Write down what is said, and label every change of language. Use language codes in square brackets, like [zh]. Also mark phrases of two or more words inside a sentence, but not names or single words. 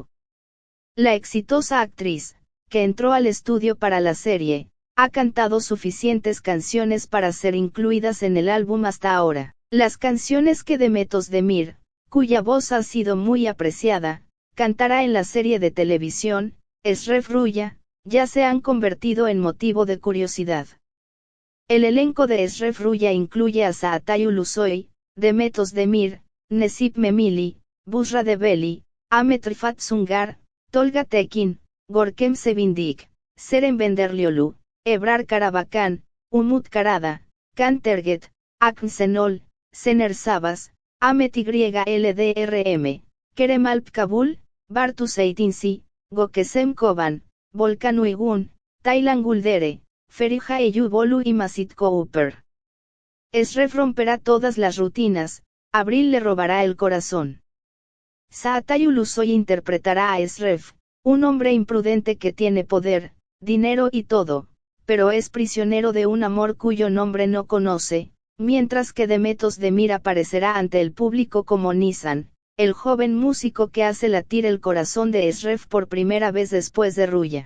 [es] La exitosa actriz, que entró al estudio para la serie, ha cantado suficientes canciones para ser incluidas en el álbum hasta ahora. Las canciones que Mehmet Özdemir, cuya voz ha sido muy apreciada, cantará en la serie de televisión, Eşref Rüya, ya se han convertido en motivo de curiosidad. El elenco de Eşref Rüya incluye a Saatayu Lusoy, Mehmet Özdemir, Necip Memili, Busra Debeli, Ahmet Rifat Sungar, Tolga Tekin, Görkem Sevindik, Seren Benderliolu, Ebrar Karabakan, Umut Karada, Kan Terget, Akın Şenol, Sener Sabas, Ahmet YLDRM, Kerem Alp Kabul, Bartu Seytinsi, Gökesem Koban, Volkan Uygun, Taylan Guldere, Feriha Eyüboğlu y Masit Cooper. Eşref romperá todas las rutinas, Abril le robará el corazón. Saatayu Lusoy interpretará a Eşref, un hombre imprudente que tiene poder, dinero y todo, pero es prisionero de un amor cuyo nombre no conoce, mientras que Mehmet Özdemir aparecerá ante el público como Nisan, el joven músico que hace latir el corazón de Eşref por primera vez después de Ruya.